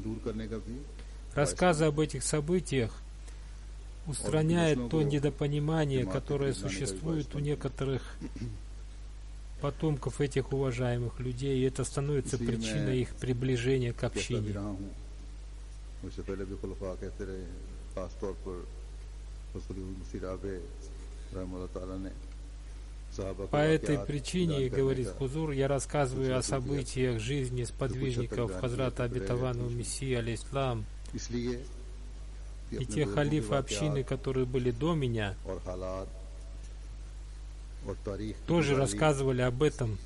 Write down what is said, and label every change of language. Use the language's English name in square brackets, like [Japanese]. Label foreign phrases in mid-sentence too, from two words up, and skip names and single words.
[Russian] Рассказы об этих событиях устраняет то недопонимание, которое существует у некоторых потомков этих уважаемых людей, и это становится причиной их приближения к общине. [Urdu] اس سے پہلے بھی خلفاء کہتے رہے، خاص طور پر مسیح رابع رحمۃ اللہ تعالیٰ نے [Russian] По этой причине, говорит Хузур, я рассказываю о событиях жизни сподвижников Хазрата Обетованного Мессии, алейхиссалам, и те халифы общины, которые были до меня, тоже рассказывали об этом.